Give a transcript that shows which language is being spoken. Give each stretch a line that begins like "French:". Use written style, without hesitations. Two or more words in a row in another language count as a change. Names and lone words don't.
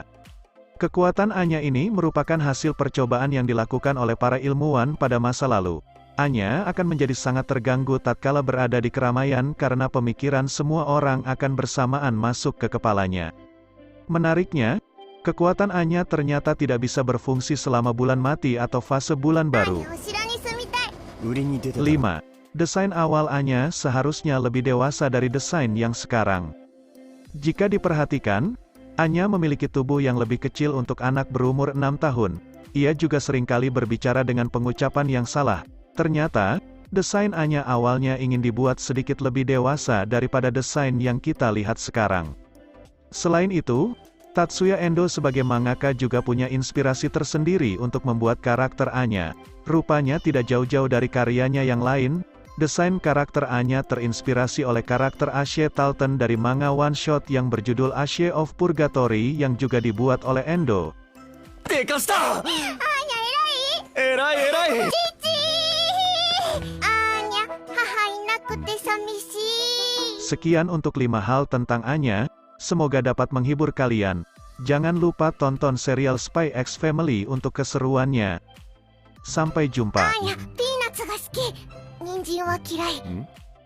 Indonesian: Kekuatan Anya ini merupakan hasil percobaan yang dilakukan oleh para ilmuwan pada masa lalu. Anya akan menjadi sangat terganggu tatkala berada di keramaian karena pemikiran semua orang akan bersamaan masuk ke kepalanya. Menariknya, kekuatan Anya ternyata tidak bisa berfungsi selama bulan mati atau fase bulan あー baru.
Japanese: にゃ、お城に住みたい。
Indonesian: 5. Desain awal Anya seharusnya lebih dewasa dari desain yang sekarang. Jika diperhatikan, Anya memiliki tubuh yang lebih kecil untuk anak berumur 6 tahun. Ia juga seringkali berbicara dengan pengucapan yang salah. Ternyata, desain Anya awalnya ingin dibuat sedikit lebih dewasa daripada desain yang kita lihat sekarang. Selain itu, Tatsuya Endo sebagai mangaka juga punya inspirasi tersendiri untuk membuat karakter Anya. Rupanya tidak jauh-jauh dari karyanya yang lain, desain karakter Anya terinspirasi oleh karakter Ashe Talton dari manga one-shot yang berjudul Ashe of Purgatory yang juga dibuat oleh Endo.
Japanese: でかしたあーにゃ、偉い。えらいえらいあーにゃ、母いなくて寂しい。
Indonesian: Sekian untuk 5 hal tentang Anya, semoga dapat menghibur kalian. Jangan lupa tonton serial Spy X Family untuk keseruannya. Sampai jumpa.
Japanese: あーにゃ、ピーナッツが好き。人参は嫌い。